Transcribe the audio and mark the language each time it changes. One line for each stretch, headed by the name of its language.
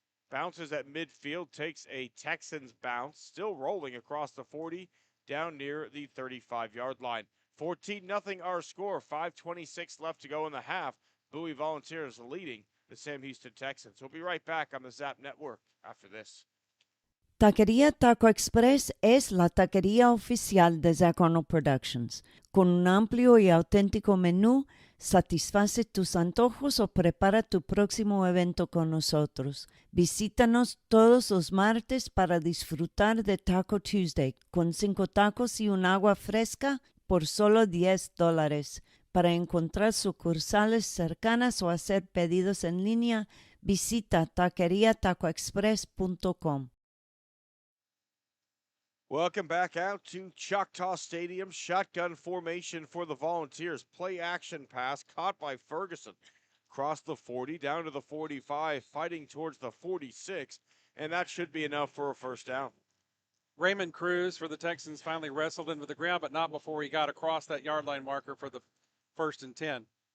English: Bounces at midfield, takes a Texans bounce, still rolling across the 40, down near the 35-yard line. 14-0 our score, 5:26 left to go in the half. Bowie Volunteers leading the Sam Houston Texans. We'll be right back on the ZAP Network after this.
Spanish: Taquería Taco Express es la taquería oficial de Zach Arnold Productions. Con un amplio y auténtico menú, satisface tus antojos o prepara tu próximo evento con nosotros. Visítanos todos los martes para disfrutar de Taco Tuesday, con 5 tacos y un agua fresca por solo $10. Para encontrar sucursales cercanas o hacer pedidos en línea, visita taqueriatacoexpress.com.
English: Welcome back out to Choctaw Stadium. Shotgun formation for the Volunteers. Play action pass caught by Ferguson. Across the 40, down to the 45, fighting towards the 46, and that should be enough for a 1st down. Raymond Cruz for the Texans finally wrestled into the ground, but not before he got across that yard line marker for the 1st and 10.